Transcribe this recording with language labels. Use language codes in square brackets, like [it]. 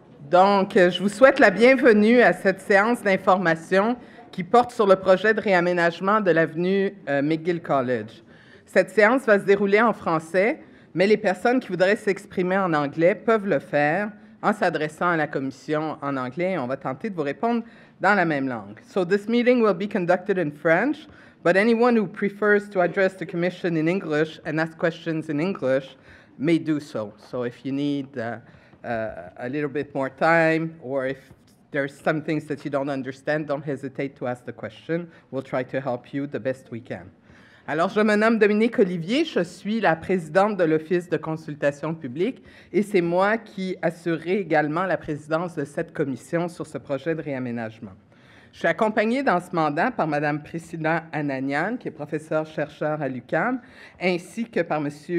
[fr] Donc, je vous souhaite la bienvenue à cette séance d'information qui porte sur le projet de réaménagement de l'avenue McGill College. Cette séance va se dérouler en français, mais les personnes qui voudraient s'exprimer en anglais peuvent le faire en s'adressant à la commission en anglais et on va tenter de vous répondre dans la même langue. [en] So this meeting will be conducted in French, but anyone who prefers to address the commission in English and ask questions in English may do so. So if you need a little bit more time, or if there's some things that you don't understand, don't hesitate to ask the question. We'll try to help you the best we can. [fr] Alors, je me nomme Dominique Olivier, je suis la présidente de l'Office de consultation publique et c'est moi qui assurerai également la présidence de cette commission sur ce projet de réaménagement. Je suis accompagnée dans ce mandat par Mme Priscilla Ananian, qui est professeure-chercheur à l'UQAM, ainsi que par M.